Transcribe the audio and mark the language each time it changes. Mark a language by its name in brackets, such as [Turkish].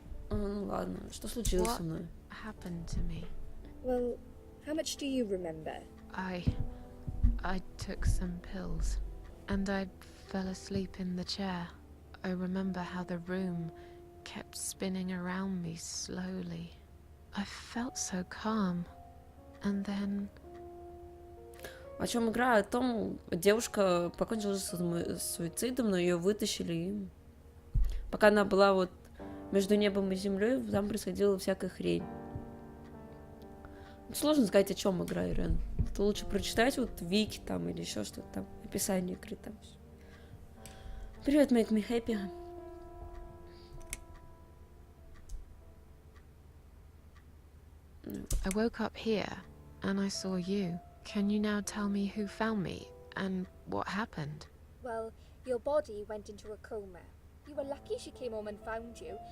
[Russian] Ну ладно, что случилось со мной? [English] Happened to me. Well, how much do you remember? I I took some pills, and I fell asleep in the chair. I remember how the room kept spinning around me slowly. I felt so calm. And then... [Russian] О чем игра? О том, девушка покончила с суицидом, но ее вытащили им. Пока она была вот между небом и землей, там происходила всякая хрень. Сложно сказать, о чем игра, Ирен. Это лучше прочитать вот вики там или еще что-то там, описание игры там. Привет, [English] make me happy. I woke up here, and I saw you. Can you now tell me who found me, and what happened? Well, your body went into a coma. You were lucky she came home and found you.